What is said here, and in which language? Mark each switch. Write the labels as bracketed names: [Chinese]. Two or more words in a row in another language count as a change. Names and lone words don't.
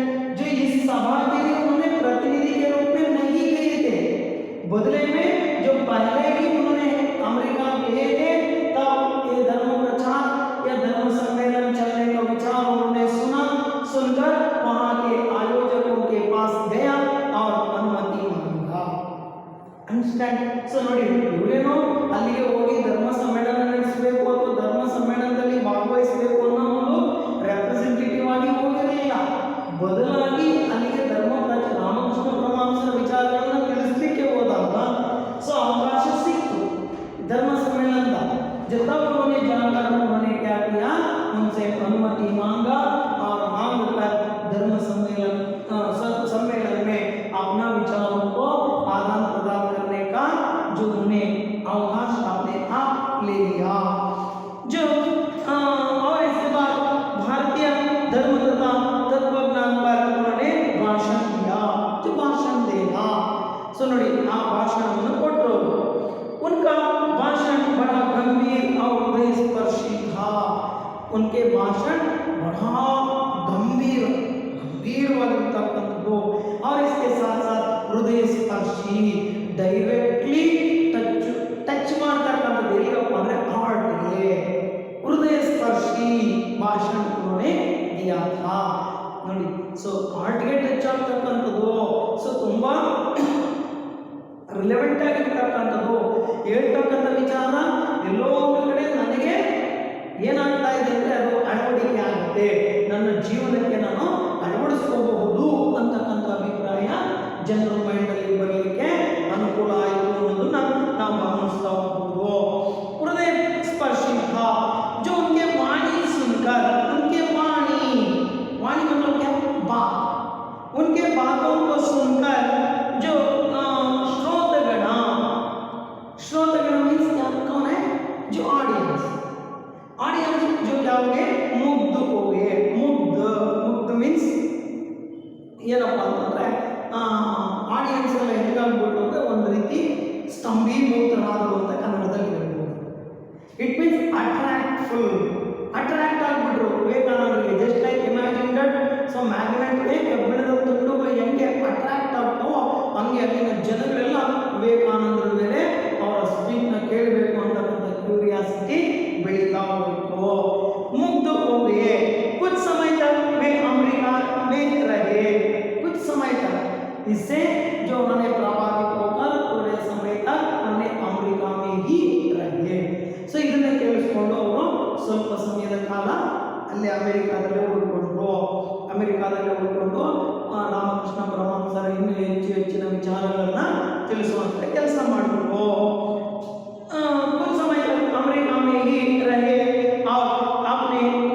[Hindi] जो इस सभा के लिए उन्होंने प्रतिनिधि के रूप में नहीं गए थे, बदले में जो पहले ही उन्होंने अमेरिका गए थे, तब ये धर्म प्रचार या धर्म सम्मेलन चलने का विचार उन्होंने सुनकर वहां के आयोजकों के पास गया और अनुमति मांगा। अंडरस्टैंड? [Kannada] ನೋಡಿ ಇವರೇನೋ ಅಲ್ಲಿಗೆ ಹೋಗಿ ಧರ್ಮ ಸಮ್ಮೇಳನ ನಡೆಸಬೇಕು ಅಥವಾ ಧರ್ಮ ಸಮ್ಮೇಳನದಲ್ಲಿ ಭಾಗವಹಿಸಬೇಕು ಅನ್ನೋ ಒಂದು ರೆಪ್ರೆಸೆಂಟೇಟಿವ್ ಆಗಿ ಹೋಗಲಿಲ್ಲ, ಬದಲಾಗಿ ಅಲ್ಲಿಗೆ ರಾಮಕೃಷ್ಣ ಪರಮಹಂಸರ ವಿಚಾರಗಳನ್ನು ತಿಳಿಸಲಿಕ್ಕೆ ಹೋದಾಗ ಅವಕಾಶ ಸಿಕ್ತು [Hindi] धर्म सम्मेलन का। जब तक उन्होंने जानकर उन्होंने क्या किया, उनसे अनुमति मांगा और मांगकर धर्म सम्मेलन में अपना विचारों को आदान प्रदान करने का जो उन्हें अवकाश अपने आप ले लिया। जो और इसके बाद भारतीय धर्म तथा तत्वज्ञान पर उन्होंने भाषण दिया। जो भाषण देना [Kannada] ನೋಡಿ ಆ ಭಾಷಣವನ್ನು ಕೊಟ್ಟರು। [Hindi] उनका भाषण बड़ा गंभीर और हृदय स्पर्शी था। उनके भाषण बड़ा गंभीरवादित्व और इसके साथ साथ हृदय स्पर्शी, [English] directly touch [Hindi] मारकर हार्ट हृदय स्पर्शी भाषण उन्होंने दिया था। [Kannada] ನೋಡಿ हार्ट ಗೆ ಟಚ್ ಆಗ್ತಕ್ಕಂಥದ್ದು, ತುಂಬಾ ರಿಲೆವೆಂಟ್ ಆಗಿರ್ತಕ್ಕಂಥದ್ದು, ಹೇಳ್ತಕ್ಕಂಥ ವಿಚಾರ ಎಲ್ಲೋ ಒಂದು ಕಡೆ ನನಗೆ ಏನಾಗ್ತಾ ಇದೆ ಅಂದರೆ ಅದು ಅಳವಡಿಕೆ ಆಗುತ್ತೆ, ನನ್ನ ಜೀವನಕ್ಕೆ ನಾನು ಅಳವಡಿಸ್ಕೋಬಹುದು ಅಂತಕ್ಕಂಥ ಅಭಿಪ್ರಾಯ ಜನರ ಮೈಂಡಲ್ಲಿ ಬರಲಿಕ್ಕೆ ಅನುಕೂಲ ಆಯಿತು ಅನ್ನೋದನ್ನ ನಾವು ಗಮನಿಸ್ತಾ ಹೋಗ್ಬೋದು। ಹೃದಯ ಸ್ಪರ್ಶಿ [Hindi] था जो उनके वाणी सुनकर, उनके वाणी मतलब क्या, बात, उनके बातों को सुनकर जो श्रोतगण मीन्स क्या, कौन है, जो ऑडियंस जो क्या हो गए, मुग्ध हो गए। मुग्ध मीन्स [Kannada] ಏನಪ್ಪ ಅಂತಂದ್ರೆ ಆಡಿಯನ್ಸ್ ಎಲ್ಲ ಹೆಂಗಾಗ್ಬಿಟ್ಟು ಅಂದ್ರೆ ಒಂದು ರೀತಿ ಸ್ತಂಭೀಭೂತರಾದರು ಅಂತ ಕನ್ನಡದಲ್ಲಿ ಹೇಳ್ಬೋದು। [English] it means attract [Kannada] ಆಗ್ಬಿಟ್ರು ವಿವೇಕಾನಂದರಿಗೆ। [English] just like imagine that [Kannada] ಮ್ಯಾಗ್ನೆಟ್ಗೆ ಕಬ್ಬಿಣದ ತುಂಡುಗಳು ಹೆಂಗೆ ಅಟ್ರಾಕ್ಟ್ ಆಗ್ತಾವೋ ಹಂಗೆ ಅಲ್ಲಿನ ಜನಗಳೆಲ್ಲ ವಿವೇಕಾನಂದರ ಮೇಲೆ ಅವರ ಸ್ಪೀಚ್ನ ಕೇಳಬೇಕು ಅಂತಕ್ಕಂಥ ಕ್ಯೂರಿಯಾಸಿಟಿ ಬೆಳೀತಾ ಹೋಯಿತು। [Hindi] मुग्ध हो गए। कुछ समय तक वे अमेरिका में रहे, कुछ समय तक। इससे जो उन्होंने प्रभावित होकर थोड़े समय तक उन्होंने अमेरिका में ही रहे। [Kannada] ಇದನ್ನ ಕೇಳಿಸ್ಕೊಂಡು ಅವರು ಸ್ವಲ್ಪ ಸಮಯದ ಕಾಲ ಅಲ್ಲಿ ಅಮೆರಿಕಾದಲ್ಲೇ ಉಳ್ಕೊಂಡ್ರು। ರಾಮಕೃಷ್ಣ ಪರಮಹಂಸರ ಇನ್ನೂ ಹೆಚ್ಚಿನ ವಿಚಾರಗಳನ್ನ ತಿಳಿಸುವಂತ ಕೆಲಸ ಮಾಡಿದ್ರು। [Hindi] कुछ समय तक अमेरिका में ही रहे और अपने